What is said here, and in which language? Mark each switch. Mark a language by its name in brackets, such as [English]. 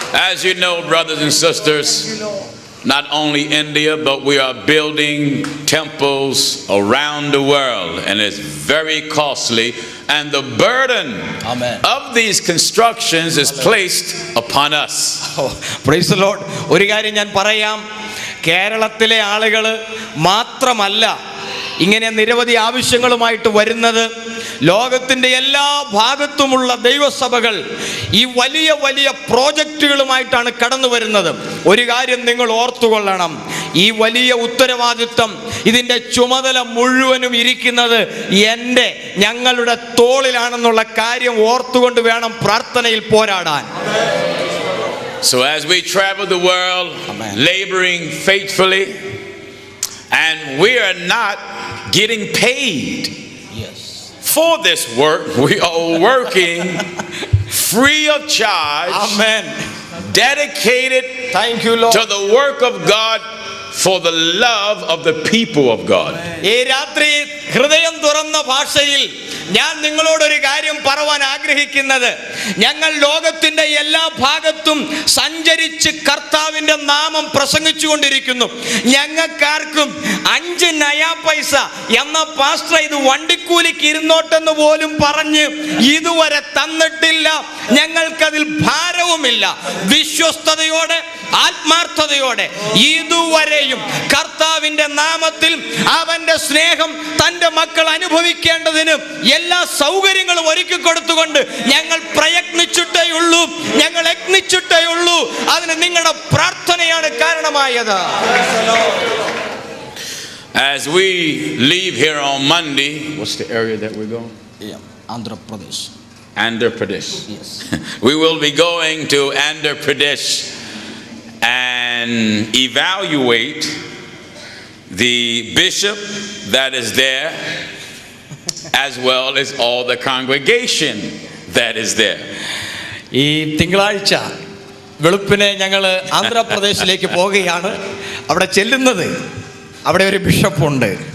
[English] As you know, brothers and sisters, not only India, but we are building temples around the world, and it's very costly, and the burden of these constructions is placed upon us. Praise the Lord. [Malayalam] ഒരു കാര്യം ഞാൻ പറയാം, കേരളത്തിലെ ആളുകൾ മാത്രമല്ല ഇങ്ങനെ നിരവധി ആവശ്യങ്ങളുമായിട്ട് വരുന്നത്. ലോകത്തിൻ്റെ എല്ലാ ഭാഗത്തുമുള്ള ദൈവസഭകൾ ഈ വലിയ വലിയ പ്രോജക്റ്റുകളുമായിട്ടാണ് കടന്നു വരുന്നത്. ഒരു കാര്യം നിങ്ങൾ ഓർത്തുകൊള്ളണം, ഈ വലിയ ഉത്തരവാദിത്വം, ഇതിൻ്റെ ചുമതല മുഴുവനും ഇരിക്കുന്നത് ഞങ്ങളുടെ തോളിലാണെന്നുള്ള കാര്യം ഓർത്തുകൊണ്ട് വേണം പ്രാർത്ഥനയിൽ പോരാടാൻ. [English] So as we travel the world, laboring faithfully, and we are not getting paid for this work, we are working free of charge. Amen. Dedicated Thank you, Lord. to the work of God for the love of the people of God. [Malayalam] ഈ രാത്രി ഹൃദയം തുറന്ന ഭാഷയിൽ ഞാൻ നിങ്ങളോടൊരു കാര്യം പറയാൻ ആഗ്രഹിക്കുന്നത്, ഞങ്ങൾ ലോകത്തിന്റെ എല്ലാ ഭാഗത്തും സഞ്ചരിച്ച് കർത്താവിന്റെ നാമം പ്രസംഗിച്ചുകൊണ്ടിരിക്കുന്നു. ഞങ്ങൾക്കാർക്കും 5 നയാ പൈസ എന്ന പാസ്റ്റർ ഇത് വണ്ടിക്കൂലിക്ക് ഇരുന്നോട്ടെന്ന് പോലും പറഞ്ഞ് ഇതുവരെ തന്നിട്ടില്ല. ഞങ്ങൾക്കതിൽ ഭാരവുമില്ല. വിശ്വസ്തയോടെ ആത്മാർത്ഥതയോടെ ഇതുവരെയും കർത്താവിന്റെ നാമത്തിൽ അവന്റെ സ്നേഹം തന്റെ മക്കൾ അനുഭവിക്കേണ്ടതിന് എല്ലാ സൗകര്യങ്ങളും ഒരുക്കി കൊടുത്തുകൊണ്ട് ഞങ്ങൾ പ്രയത്നിച്ചിട്ടേ ഉള്ളൂ, ഞങ്ങൾ യത്നിച്ചിട്ടേ ഉള്ളൂ. അതിന് നിങ്ങളുടെ പ്രാർത്ഥനയാണ് കാരണമായത്. [English] As we leave here on Monday, what's the area that we're going? Andhra Pradesh. Andhra Pradesh. Yes. We will be going to Andhra Pradesh and evaluate the bishop that is there, as well as all the congregation that is there. [Malayalam] ഈ തിങ്കളാഴ്ച വെളുപ്പിനെ ഞങ്ങൾ ആന്ധ്രാപ്രദേശിലേക്ക് പോവുകയാണ്. അവിടെ ചെല്ലുന്നത്, അവിടെ ഒരു ബിഷപ്പുണ്ട്.